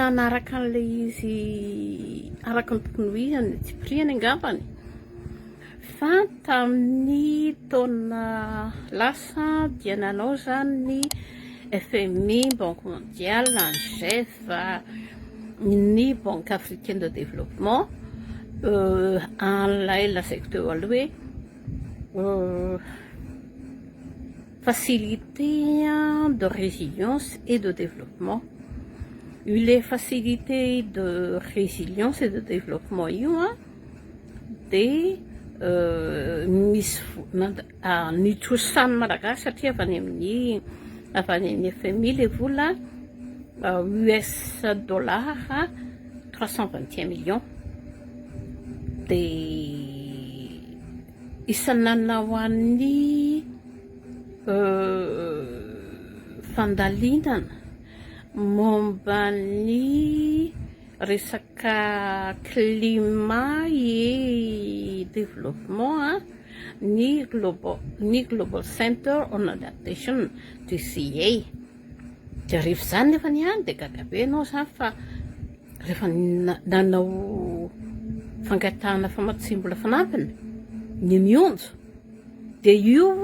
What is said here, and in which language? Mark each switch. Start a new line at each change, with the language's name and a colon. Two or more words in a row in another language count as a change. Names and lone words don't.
Malagasy: nanaraka an'ilay izy araka ny tokony hoizany tsy priany angambany fa tamin'ny taona lasa dia nanao zany ny FMI, Banque mondiale, ANGEF, ny Banque africaine de développement an'ilay lazaiko teo aloha hoe
French: facilité de résilience et de développement. Les facilités de résilience et de développement
Malagasy: io dia misy nitrosany malagasy satria avy any amin'ny FMI le vola
English: US dollars
Malagasy: 321 millions dia isanana ho an'ny fandalinana momba ny resaka
French: climat et développement
Malagasy: ny Global Center on Adaptation GCA. Dia rehefa zany nefa niany dia gaga be anao zany fa rehefa nanao fangatahana famantsim-bola fanampiny ny mionjo dia io